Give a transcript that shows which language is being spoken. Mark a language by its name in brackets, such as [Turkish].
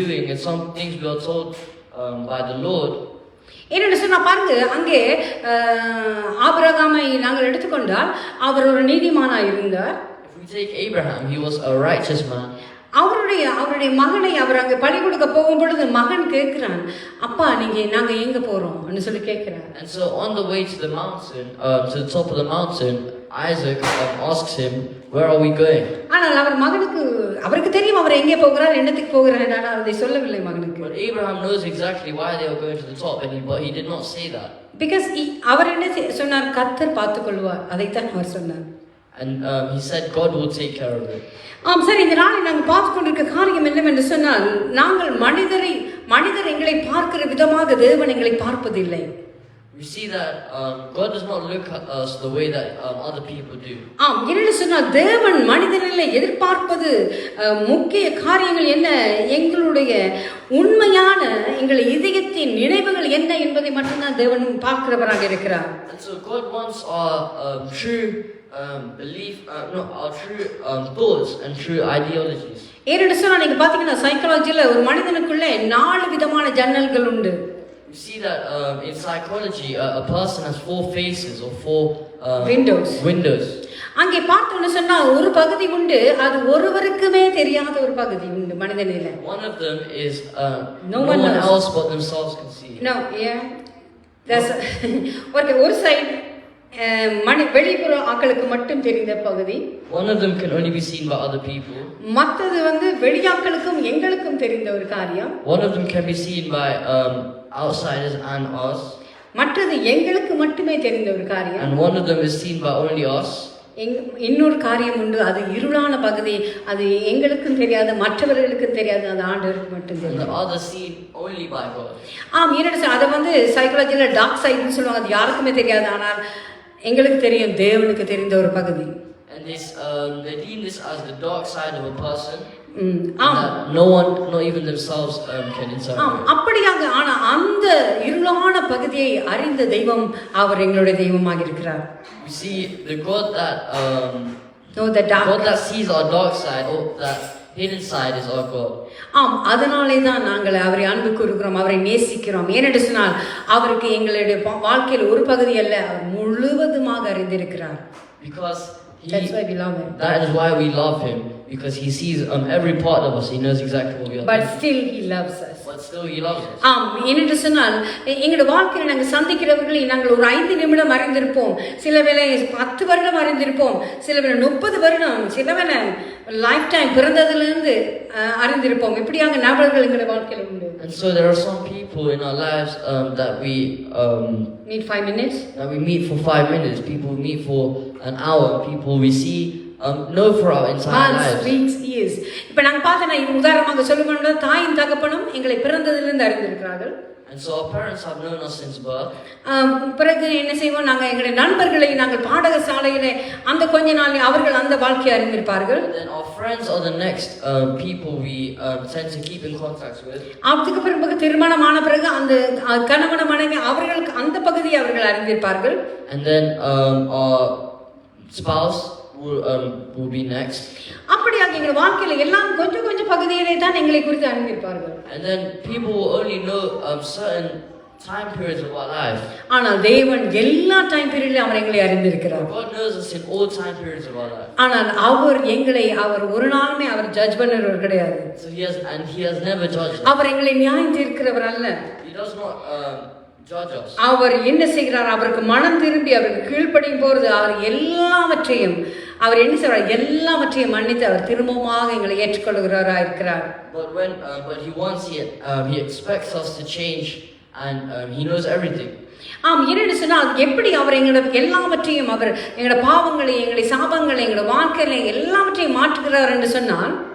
[English] and some things we are told by the Lord. [Tamil] என்னென்னு சொன்னா பாருங்க, அங்கே ஆபிரகாமை நாங்கள் எடுத்துக்கொண்டால் அவர் ஒரு நீதிமானாக இருந்தார். [English] If we take Abraham, he was a righteous man. [Tamil] அவருடைய மகனை அவர் அங்கே பலி கொடுக்க போகும் பொழுது மகன் கேட்கிறான், அப்பா நாங்கள் எங்க போறோம்னு சொல்லி கேட்கிறார். [English] And so on the way to the mountain, to the top of the mountain, Isaac asks him, where are we going? [Tamil] ஆனால் அவருக்கு தெரியும் அவர் எங்கே போகிறார், என்னத்துக்கு போகிறார், ஆனால் அதை சொல்லவில்லை மகனுக்கு. [English] But Abraham knows exactly why they are going to the top, but he did not say that. Because [Tamil] அவர் என்ன சொன்னார், கர்த்தர் பார்த்துக் கொள்வார், அதைத்தான் அவர் சொன்னார். [English] And he said God will take care of it. [Tamil] சரி, இந்த நாளில் நாங்கள் பார்த்து கொண்டிருக்க காரியம் என்னவென்று சொன்னால், நாங்கள் மனிதர் எங்களை பார்க்கிற விதமாக தேவன் எங்களை பார்ப்பதில்லை. [English] We see that God does not look at us the way that other people do. [Tamil] என்ன சொன்னால் தேவன் மனிதர்களை எதிர்பார்ப்பது முக்கிய காரியங்கள் என்ன, எங்களுடைய உண்மையான எங்கள் இதயத்தின் நினைவுகள் என்ன என்பதை மட்டும்தான் தேவன் பார்க்கிறவராக இருக்கிறார். [English] And so God wants our true belief, our true thoughts and true ideologies. [Tamil] ஏன்னு சொன்னா நீங்க பாத்தீங்கன்னா சைக்காலஜில ஒரு மனிதனுக்குள்ள 4 விதமான ஜன்னல்கள் உண்டு. [English] We see that in psychology a person has 4 faces or 4 windows. [Tamil] அங்கே பார்த்தோன்னு சொன்னா ஒரு பகுதி உண்டு, அது ஒருவருக்குமே தெரியாத ஒரு பகுதி உண்டு மனிதனில. [English] One of them is no one else but themselves can see. No, yeah. That's [Tamil] ஒரு சைடு வெளிப்புற ஆட்களுக்கு மட்டும் தெரிந்த பகுதி. [English] One of them can only be seen by other people. [Tamil] மற்றது வெளியாட்களுக்கும் எங்களுக்கும் தெரிந்த ஒரு காரியம். [English] One of them can be seen by outsiders and us. [Tamil] மற்றது எங்களுக்கு மட்டுமே தெரிந்த ஒரு காரியம். [English] And one of them is seen by only us. [Tamil] இன்னொரு காரியம் உண்டு, அது இருளான பகுதி, அது எங்களுக்கும் தெரியாது, மற்றவர்களுக்கும் தெரியாது, அது ஆண்டவருக்கு மட்டும் தெரியும். [English] The other seen only by God. [Tamil] என்னது அதை சைக்காலஜில டார்க் சைடுன்னு சொல்லுவாங்க, அது யாருக்குமே தெரியாது, ஆனால் எங்களுக்கு தெரியும், தேவனுக்கு தெரிந்த ஒரு பகுதி. [English] And they deem this as the dark side of a person. No one, not even themselves, can interpret. [Tamil] அப்படியாக ஆனா அந்த இருளான பகுதியை அறிந்த தெய்வம் அவர் எங்களுடைய தெய்வமாக இருக்கிறார். [English] We see the God that God that sees our dark side, or that hidden side is our God. [Tamil] அதனாலே தான் நாங்கள் அவரை அன்பு கூறுகிறோம், அவரை நேசிக்கிறோம். ஏனென்று சொன்னால் அவருக்கு எங்களுடைய வாழ்க்கையில் ஒரு பகுதி அல்ல, அவர் முழுவதுமாக அறிந்திருக்கிறார். [English] Because that's why we love him. That is why we love him, because he sees every part of us. He knows exactly what we are. But still he loves us. But still he loves us. [Tamil] ஏனென்று சொன்னால் எங்களுடைய வாழ்க்கையில் நாங்கள் சந்திக்கிறவர்களை நாங்கள் ஒரு 5 நிமிடம் அறிந்திருப்போம், சில வேளை 10 வருடம் அறிந்திருப்போம், சில வேளை 30 வருடம், சில வேளை லைஃப் டைம் பிறந்ததிலிருந்து அறிந்திருப்போம். இப்படியாக நபர்கள் எங்களுடைய வாழ்க்கையில் உண்டு. [English] And so there are some people in our lives that we meet 5 minutes. That we meet for 5 minutes. People we meet for an hour. People we see know for our entire lives. Weeks, years. [Tamil] இப்ப நாங்க பார்த்தனா உதாரணமாக சொல்லணும்னா தாயும் தகப்பனும் எங்களை பிறந்ததிலிருந்து அறிந்திருக்கிறார்கள். [English] And so our parents have known us since birth. [Tamil] பிறகு என்ன செய்வோம், நாங்கள் எங்களுடைய நண்பர்களை நாங்கள் பாடசாலையிலே அந்த கொஞ்ச நாள் அவர்கள் அந்த வாழ்க்கையை அறிந்திருப்பார்கள். [English] And then our friends are the next people we tend to keep in contact with. [Tamil] அதுக்கு பிறகு திருமணமான பிறகு அந்த கணவன் மனைவி அவர்களுக்கு அந்த பகுதியை அவர்கள் அறிந்திருப்பார்கள். [English] And then our spouse will be next. [Tamil] அப்படியாக எங்கள் வாழ்க்கையில எல்லாம் கொஞ்சம் கொஞ்சம் பகுதியிலே தான் எங்களை குறித்து அறிந்திருப்பார்கள். [English] And then people will only know certain time periods of our life. [Tamil] ஆனால் தேவன் எல்லா டைம் பீரியட்லயும் அவர் எங்களை அறிந்திருக்கிறார். [English] God knows us in all time periods of our life. [Tamil] ஆனால் அவர் ஒரு நாளுமே அவர் ஜட்ஜ் பண்ணுறவர் கிடையாது. [English] So he has never judged us. [Tamil] அவர் எங்களை நியாயம் தீர்க்கிறவர் அல்ல. [English] He does not judge us. [Tamil] அவர் என்ன செய்கிறார், அவருக்கு மனம் திரும்பி அவருக்கு கீழ்ப்படியும் போறது அவர் எல்லாவற்றையும் அவர் என்ன செய்வார், எல்லாவற்றையும் மன்னித்து அவர் திரும்பமாக எங்களை ஏற்றுக்கொள்கிறவராக இருக்கிறார். [English] But he wants it. He expects us to change, and he knows everything. [Tamil] ஆம், என்னென்னு சொன்னால் எப்படி அவர் எங்களோட எல்லாவற்றையும் அவர் எங்களோட பாவங்களை, எங்களுடைய சாபங்களை, எங்களோட வாழ்க்கையில எல்லாவற்றையும் மாற்றுகிறார் என்று சொன்னால்,